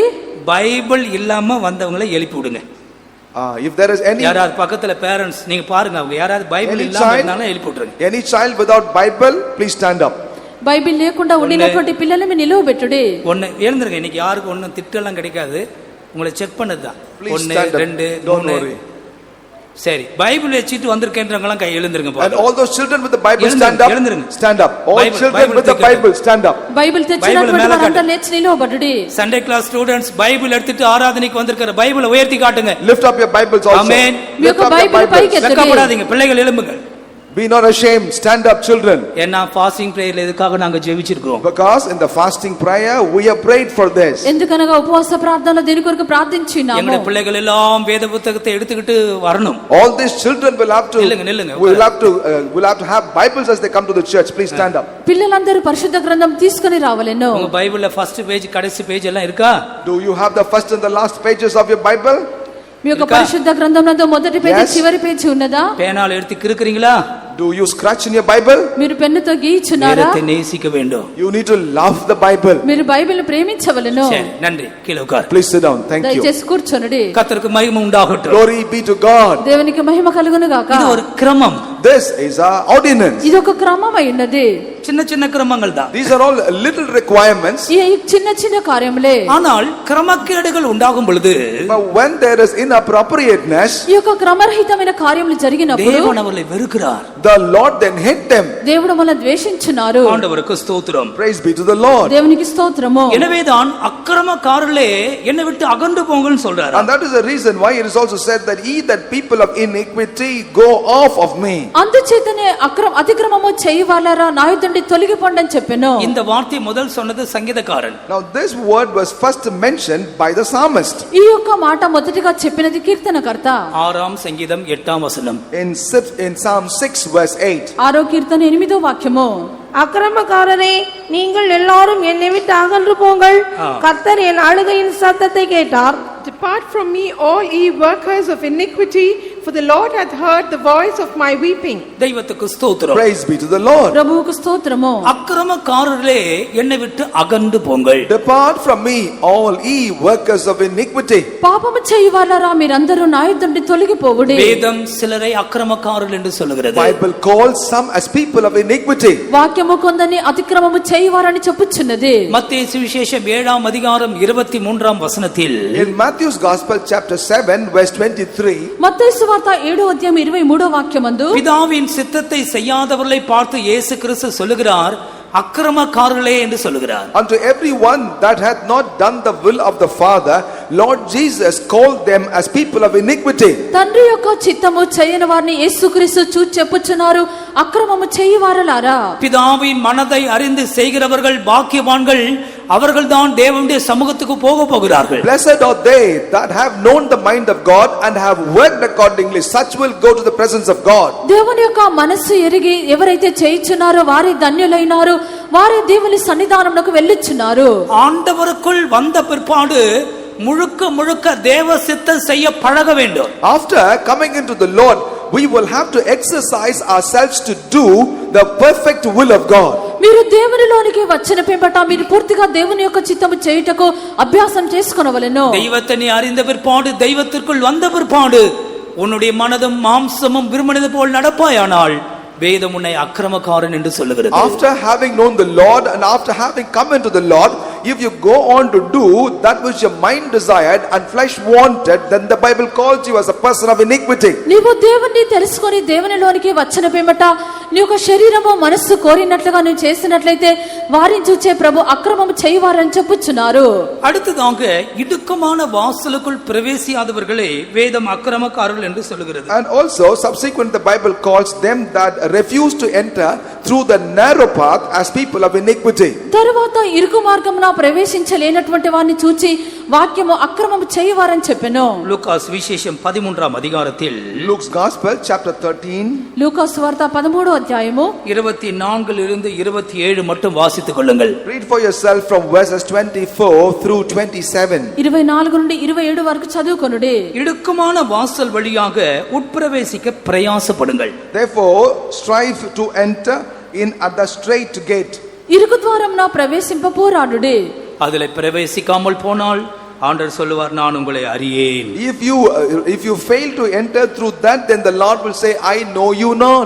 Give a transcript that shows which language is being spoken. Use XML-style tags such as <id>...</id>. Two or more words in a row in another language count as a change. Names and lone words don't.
<ta>பைபிள் இல்லாம வந்தவங்களை எழுப்பி விடுங்க.</ta> <en>If there is any</en> <ta>யாராவது பக்கத்துல பேரண்ட்ஸ் நீங்க பாருங்க, அவங்க யாராவது பைபிள் இல்லாம இருந்தாலும் எழுப்பி விட்டுருங்க.</ta> <en>any child without Bible, please stand up.</en> <te>బైబిల్ లేకుండా ఉండినటువంటి పిల్లలని నిలవబెట్టుడి.</te> <ta>ஒன்னு எழுந்துருங்க. இன்னைக்கு யாருக்கும் ஒன்னும் திட்டெல்லாம் கிடைக்காது, உங்களை செக் பண்ணதுதான்.</ta> <en>Please 1 stand up. 2 Don't 3. worry.</en> <ta>சரி, பைபிள் வச்சிட்டு வந்திருக்கேன்றவங்கலாம் கை எழுந்திருங்க.</ta> <en>And all those children with the Bible,</en> <ta>எழுந்திருங்க,</ta> <en>stand up.</en> <ta>எழுந்திருங்க.</ta> <en>Stand up. All Bible, children Bible with the take Bible, stand up.</en> <te>బైబిల్ తెచ్చినటువంటి వారందరూ లేచి నిలవబడుడి.</te> <en>Sunday class students</en> <ta>பைபிள் எடுத்துட்டு ஆராதனைக்கு வந்திருக்கிற பைபிளை உயர்த்தி காட்டுங்க.</ta> <en>Lift up your Bibles also. Amen.</en> <te>మీ యొక్క బైబిల్ పైకెత్తండి.</te> <ta>வெட்கப்படாதீங்க, பிள்ளைகள் எழும்புங்க.</ta> <en>Be not ashamed, stand up children.</en> <ta>ஏன்னா</ta> <en>fasting prayer</en> <ta>எதுக்காக நாங்க ஜெபிச்சிருக்கோம்?</ta> <en>Because in the fasting prayer we have prayed for this.</en> <te>ఎందుకనగా ఉపవాస ప్రార్థనలో దీని కొరకు ప్రార్థించినాము.</te> <ta>எங்க பிள்ளைகள் எல்லாம் வேத புத்தகத்தை எடுத்துக்கிட்டு வரணும்.</ta> <en>All these children will have to</en> <ta>நில்லுங்க.</ta> <en>will have to have Bibles as they come to the church. Please stand up.</en> <te>పిల్లలందరూ పరిశుద్ధ గ్రంథం తీసుకొని రావాలెను.</te> <ta>உங்க பைபிள்ல</ta> <en>first page</en> <ta>கடைசி பேஜ் எல்லாம் இருக்கா?</ta> <en>Do you have the first and the last pages of your Bible?</en> <te>మీ యొక్క పరిశుద్ధ గ్రంథంలో మొదటి పేజీ చివరి పేజీ ఉన్నదా?</te> <ta>பேனால எடுத்து கிறுக்குறீங்களா?</ta> <en>Do you scratch in your Bible?</en> <te>మీరు పెన్నుతో గీయించున్నారా?</te> <ta>வேதத்தை நேசிக்க வேண்டும்.</ta> <en>You need to love the Bible.</en> <te>మీరు బైబిల్ ప్రేమించవలెను.</te> <ta>சரி, நன்றி. கீழே உட்கார்.</ta> <en>Please sit down. Thank you.</en> <te>దయచేసి కూర్చోండి.</te> <ta>கர்த்தருக்கு மகிமை உண்டாகட்டும்.</ta> <en>Glory be to God.</en> <te>దేవునికి మహిమ కలుగును గాక.</te> <ta>இது ஒரு கிரமம்.</ta> <en>This is our ordinance.</en> <te>ఇది ఒక క్రమం అయి ఉన్నది.</te> <ta>சின்ன சின்ன கிரமங்கள் தான்.</ta> <en>These are all little requirements.</en> <te>ఈ చిన్న చిన్న కార్యములే.</te> <ta>ஆனால் క్రమకేடுகள் உண்டாகும் பொழுது,</ta> <en>But when there is inappropriateness,</en> <te>ఈ యొక్క క్రమరహితమైన కార్యములు జరిగినప్పుడు</te> <ta>தேவன் அவர்களை வெறுக்கிறார்.</ta> <en>the Lord then hate them.</en> <te>దేవుడు మనల్ని ద్వేషించున్నారు.</te> <ta>ஆண்டவருக்கு ஸ்தோத்திரம்.</ta> <en>Praise be to the Lord.</en> <te>దేవునికి స్తోత్రము.</te> <ta>எனவேதான் அக்கிரமக்காரர்களே என்னை விட்டு அகன்று போங்கன்னு சொல்றாரு.</ta> <en>And that is the reason why it is also said that ye that people of iniquity go off of me.</en> <te>అందుచేతనే అతిక్రమము చేయవాలారా నా యొద్ద నుండి తొలగిపోండి అని చెప్పెను.</te> <ta>இந்த வார்த்தை முதல் சொன்னது சங்கீதக்காரன்.</ta> <en>Now this word was first mentioned by the psalmist.</en> <te>ఈ యొక్క మాట మొదటిగా చెప్పినది కీర్తనకర్త. 6వ సంగీతం 8వ వచనం.</te> <en>In Psalm 6 verse 8.</en> <te>6వ కీర్తన 8వ వాక్యము.</te> <ta>அக்கிரமக்காரரே நீங்கள் எல்லாரும் என்னை விட்டு அகன்று போங்கள். கர்த்தர் என் அழுகையின் சத்தத்தை கேட்டார்.</ta> <en>Depart from me, all ye workers of iniquity, for the Lord hath heard the voice of my weeping.</en> <ta>தெய்வத்துக்கு ஸ்தோத்திரம்.</ta> <en>Praise be to the Lord.</en> <te>ప్రభువుకు స్తోత్రము.</te> <ta>அக்கிரமக்காரர்களே என்னை விட்டு அகன்று போங்கள்.</ta> <en>Depart from me, all ye workers of iniquity.</en> <te>పాపము చేయవాలారా మీరందరూ నా యొద్ద నుండి తొలగిపోవుడి.</te> <ta>வேதம் சிலரை அக்கிரமக்காரர்கள் என்று சொல்லுகிறது.</ta> <en>Bible calls some as people of iniquity.</en> <te>వాక్యము కొందరిని అతిక్రమము చేయవారని చెప్పుచున్నది.</te> <ta>மத்தேயு சுவிசேஷம் 7వ அதிகாரம் 23వ வசனத்தில்,</ta> <en>In Matthew's Gospel chapter 7 verse 23,</en> <te>మత్తయి సువార్త 7వ అధ్యాయం 23వ వాక్యమందు,</te> <ta>பிதாவின் சித்தத்தை செய்யாதவர்களை பார்த்து இயேசு கிறிஸ்து சொல்லுகிறார், அக்கிரமக்காரர்களே என்று சொல்லுகிறார்.</ta> <en>unto everyone that hath not done the will of the Father, Lord Jesus called them as people of iniquity.</en> <te>తండ్రి యొక్క చిత్తము చేయని వారిని యేసుక్రీస్తు చూచి చెప్పుచున్నారు, అక్రమము చేయవారలారా.</te> <ta>பிதாவின் மனதை அறிந்து செய்கிறவர்கள் பாக்கியவான்கள், அவர்கள்தான் தேவனுடைய சமூகத்துக்கு போகிறார்கள்.</ta> <en>Blessed are they that have known the mind of God and have worked accordingly, such will go to the presence of God.</en> <te>దేవుని యొక్క మనస్సు ఎరిగి ఎవరైతే చేయుచున్నారో వారి ధన్యులైనారు, వారి దేవుని సన్నిధానమునకు వెళ్ళుచున్నారు.</te> <ta>ஆண்டவருக்குள் வந்த பிற்பாடு முழுக்க முழுக்க தேவ சித்தம் செய்ய பழக வேண்டும்.</ta> <en>After coming into the Lord, we will have to exercise ourselves to do the perfect will of God.</en> <te>మీరు దేవునిలోనికి వచ్చిన పిమ్మట మీరు పూర్తిగా దేవుని యొక్క చిత్తము చేయుటకు అభ్యాసం చేసుకొనవలెను.</te> <ta>தெய்வத்தை நீ அறிந்த பிற்பாடு, தெய்வத்திற்குள் வந்த பிற்பாடு உன்னுடைய மனதும் மாம்சமும் விரும்பினது போல் நடப்பாயானால் வேதம் உன்னை அக்கிரமக்காரன் என்று சொல்லுகிறது.</ta> <en>After having known the Lord and after having come into the Lord, if you go on to do that which your mind desired and flesh wanted, then the Bible calls you as a person of iniquity.</en> <te>నీవు దేవుణ్ణి తెలుసుకొని దేవునిలోనికి వచ్చిన పిమ్మట నీ యొక్క శరీరము మనస్సు కోరినట్లుగా నువ్వు చేసినట్లయితే వారిని చూచే ప్రభు అక్రమము చేయవారని చెప్పుచున్నారు.</te> <ta>அடுத்ததாக இடுக்கமான வாசலுக்குள் பிரவேசியாதவர்களே வேதம் அக்கிரமக்காரர்கள் என்று சொல்லுகிறது.</ta> <en>And also subsequent the Bible calls them that refuse to enter through the narrow path as people of iniquity.</en> <te>తరువాత ఇరుకు మార్గమున ప్రవేశించలేనటువంటి వారిని చూచి వాక్యము అక్రమము చేయవారని చెప్పెను.</te> <ta>லூகாஸ் விசேஷம் 13వ அதிகாரத்தில்,</ta> <en>Luke's Gospel chapter 13,</en> <te>లూకాసు వార్త 13వ అధ్యాయము</te> <ta>24 இருந்து 27 மட்டும் வாசித்துக் கொள்ளுங்கள்.</ta> <en>read for yourself from verses 24 through 27.</en> <te>24 నుండి 27 వరకు చదువుకొనుడి.</te> <ta>இடுக்கமான வாசல் வழியாக உட்பிரவேசிக்க பிரயாசப்படுங்கள்.</ta> <en>Therefore strive to enter in at the straight gate.</en> <te>ఇరుకు ద్వారమున ప్రవేశింప పోరాడుడి.</te> <ta>அதில் பிரவேசிக்காமல் போனால் ஆண்டவர் சொல்லுவார், நான் உங்களை அறியேன்.</ta> <en>If you fail to enter through that, then the Lord will say, I know you not.</en>